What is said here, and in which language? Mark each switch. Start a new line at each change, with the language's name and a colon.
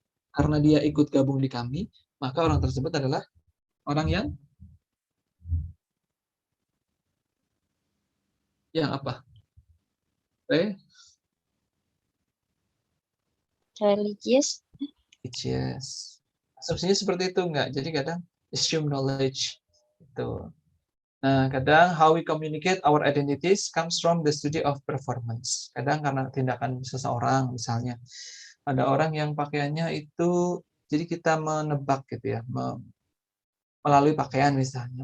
Indonesian: Karena dia ikut gabung di kami, maka orang tersebut adalah orang yang apa?
English: Religious. Yes.
Indonesian: Asumsinya seperti itu enggak. Jadi kadang assume knowledge itu. Nah, kadang
English: how we communicate our identities comes from the study of performance.
Indonesian: Kadang karena tindakan seseorang, misalnya ada orang yang pakaiannya itu, jadi kita menebak gitu ya, melalui pakaian misalnya.